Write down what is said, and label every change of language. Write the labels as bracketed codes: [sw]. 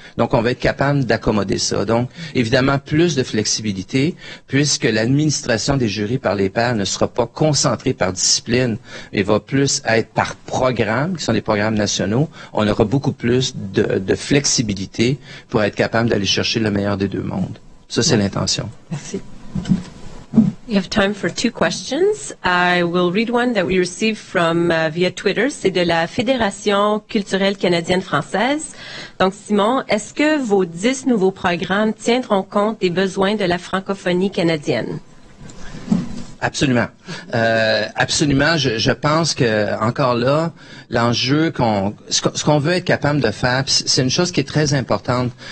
[fr] Donc, on va être capable d'accommoder ça. Donc, évidemment, plus de flexibilité, puisque l'administration des jurys par les pairs ne sera pas concentrée par discipline, mais va plus être par programme, qui sont des programmes nationaux. On aura beaucoup plus de flexibilité pour être capable d'aller chercher le meilleur des deux mondes. Ça, c'est l'intention. Merci. [en] We have time for 2 questions. I will read one that we received from via Twitter. [fr] C'est de la Fédération culturelle canadienne-française. Donc, Simon, est-ce que vos 10 nouveaux programmes tiendront compte des besoins de la francophonie canadienne? Absolument. Absolument. Je pense que, encore là, l'enjeu ce qu'on veut être capable de faire, c'est une chose qui est très importante.